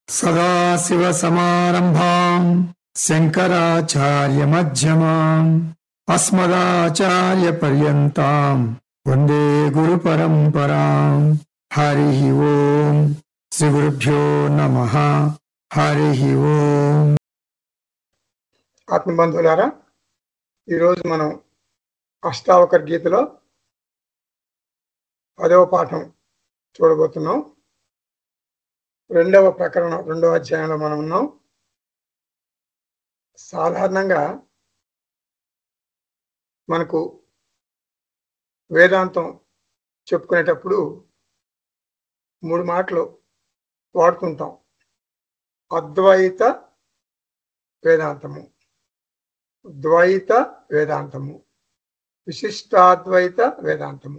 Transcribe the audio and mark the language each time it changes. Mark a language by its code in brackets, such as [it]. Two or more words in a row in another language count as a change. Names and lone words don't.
[sa] सदाशिवसमारम्भाम् शङ्कराचार्यमध्यमाम् अस्मदाचार्यपर्यन्ताम् वन्दे गुरुपरम्पराम्। हरिः ओम्। श्रीगुरुभ्यो नमः। हरिः ओम्। [te] ఆత్మబంధువులారా, ఈరోజు మనం అష్టావకర గీతలో 10వ పాఠం చూడబోతున్నాం. 2వ ప్రకరణం 2వ అధ్యాయంలో మనం ఉన్నాం. సాధారణంగా మనకు వేదాంతం చెప్పుకునేటప్పుడు 3 మాటలు వాడుతుంటాం: అద్వైత వేదాంతము, ద్వైత వేదాంతము, విశిష్టాద్వైత వేదాంతము.